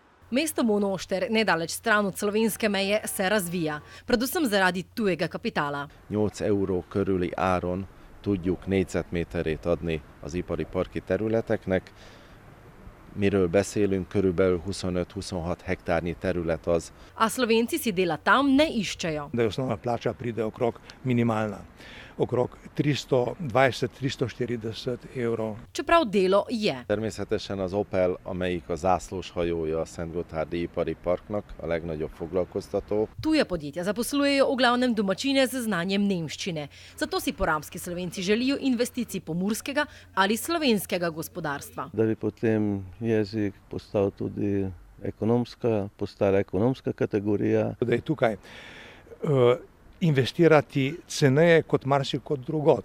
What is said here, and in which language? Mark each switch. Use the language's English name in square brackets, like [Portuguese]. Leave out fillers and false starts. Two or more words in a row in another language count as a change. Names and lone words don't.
[Slovenian] Mesto Monošter, nedaleč stran od slovenske meje, se razvija, predvsem zaradi tujega kapitala. [Hungarian] 8 euró körüli áron tudjuk négyzetméterét adni az ipari parki területeknek. Miről beszélünk, körülbelül 25-26 hektárnyi terület az. [Slovenian] A Slovenci si dela tam ne iščejo. Da je osnovna plača pride okrog minimalna, okrog 320-340 evrov. Čeprav delo je. [Hungarian] Természetesen az Opel, amelyik a zászlós hajója a Szentgotthárdi Ipari Parknak, a legnagyobb foglalkoztató. [Slovenian] Tuje podjetja zaposlujejo v glavnem domačine z znanjem nemščine. Zato si porabski Slovenci želijo investicij pomurskega ali slovenskega gospodarstva. Da bi potem jezik postal tudi postala ekonomska kategorija. Da je tukaj investirati ceneje kot marsikod drugod.